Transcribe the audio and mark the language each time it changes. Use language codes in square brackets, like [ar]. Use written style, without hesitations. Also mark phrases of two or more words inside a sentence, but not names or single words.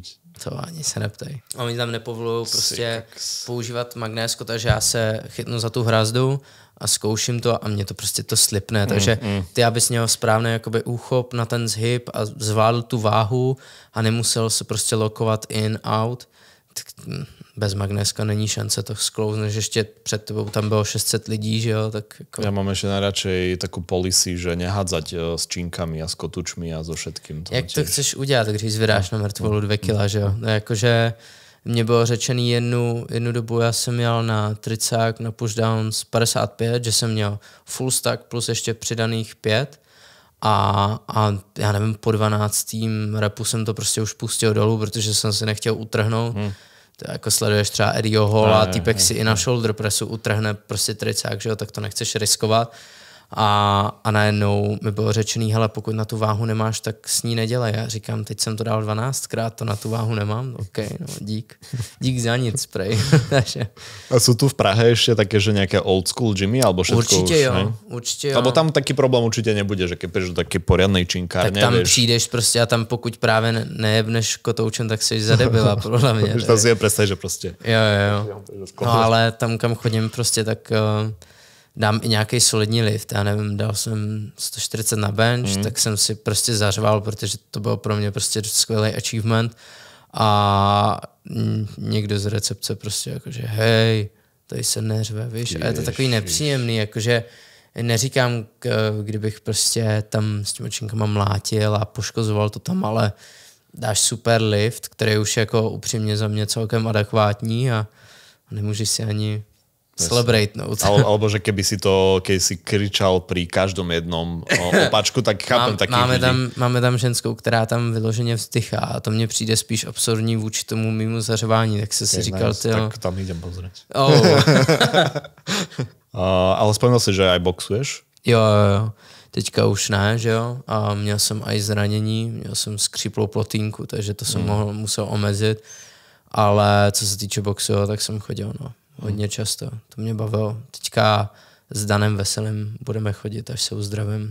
[cs] To ani se neptej. A oni tam nepovolují prostě používat magnésko, takže já se chytnu za tu hrazdu a zkouším to a mě to prostě to slipne. Takže ty, abys měl správný jakoby úchop na ten zhyb a zvládl tu váhu a nemusel se prostě lokovat [en] in, out, [cs] tak bez magnéska není šance to sklouzneš, ještě před tebou tam bylo 600 lidí, že jo, tak jako... [sk] Ja mám ešte najradšej takú policy, že nehádzať s činkami a s kotúčmi a so všetkým. [cs] Jak to chceš udělat, když vydáš na mrtvolu 2 kila, že jo? No, jakože mně bylo řečený jednu dobu, já jsem jel na tricák, na pushdowns 55, že jsem měl [en] full stack [cs] plus ještě přidaných 5 a já nevím, po 12. repu jsem to prostě už pustil dolů, protože jsem si nechtěl utrhnout. To jako sleduješ třeba Eddieho Halla, týpek si i na [en] shoulder pressu [cs] utrhne prostě tricák, že jo, tak to nechceš riskovat. A najednou mi bylo řečený, hele, pokud na tu váhu nemáš, tak s ní nedělej. Já říkám, teď jsem to dal 12krát, to na tu váhu nemám. OK, no dík. Dík za nic, prej. [sk] A sú tu v Prahe ešte také, že nejaké [en] old school [sk] gymy, alebo všetko [cs] určitě už, jo, ne? určitě jo. [sk] Lebo tam taký problém určite nebude, že keď prídeš do také poriadnej činkárne, tak tam vieš, [cs] přijdeš prostě a tam pokud právě nejebneš kotoučem, tak jsi zadebila, podle mě. [sk] to si je predstaviť, že proste. [cs] Jo. No ale tam, kam chodím prostě, tak dám i nějaký solidní lift. Já nevím, dal jsem 140 na bench, tak jsem si prostě zařval, protože to bylo pro mě prostě skvělý achievement. A někdo z recepce prostě jakože hej, tady se neřve, víš. A je to takový nepříjemný, jakože neříkám, kdybych prostě tam s těmi činkama mlátil a poškozoval to tam, ale dáš super lift, který už jako upřímně za mě celkem adekvátní a nemůžeš si ani celebratenout. [sk] Alebo že keby si kričal pri každom jednom opačku, tak chápem takých ľudí. [cs] Máme tam ženskou, která tam vyloženě vzdychá a to mně přijde spíš absurdní vůči tomu mýmu zařování, tak si říkal, [en] nice, [sk] tak tam idem pozrieť. Ale spomínal si, že aj boxuješ? [cs] Jo. Teďka už ne, že jo? A měl jsem aj zranění, měl jsem skříplou plotínku, takže to jsem musel omezit. Ale co se týče boxu, tak jsem chodil, hodně často. To mě bavilo. Teďka s Danem Veselým budeme chodit, až se uzdravím.